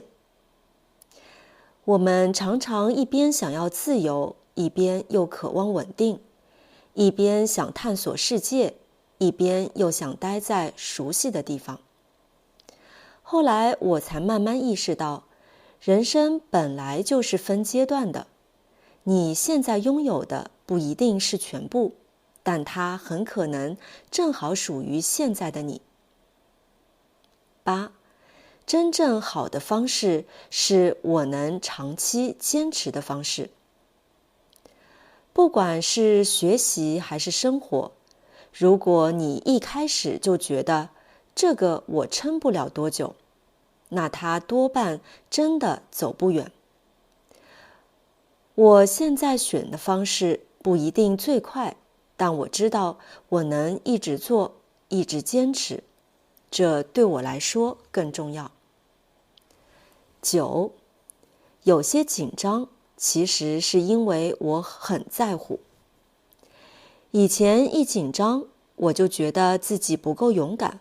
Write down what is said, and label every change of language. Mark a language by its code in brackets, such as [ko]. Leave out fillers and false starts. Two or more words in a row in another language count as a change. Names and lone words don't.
[zh] 我們常常一邊想要自由，一邊又渴望穩定，一邊想探索世界，一邊又想待在熟悉的地方。後來我才慢慢意識到，人生本來就是分階段的。你現在擁有的不一定是全部，但它很可能正好屬於現在的你。8. 真正好的方式是我能長期堅持的方式。不管是學習還是生活，如果你一開始就覺得這個我撐不了多久，那它多半真的走不遠。我現在選的方式不一定最快，但我知道我能一直做，一直堅持，這對我來說更重要。9. 有些緊張，其實是因為我很在乎。以前一緊張，我就覺得自己不夠勇敢。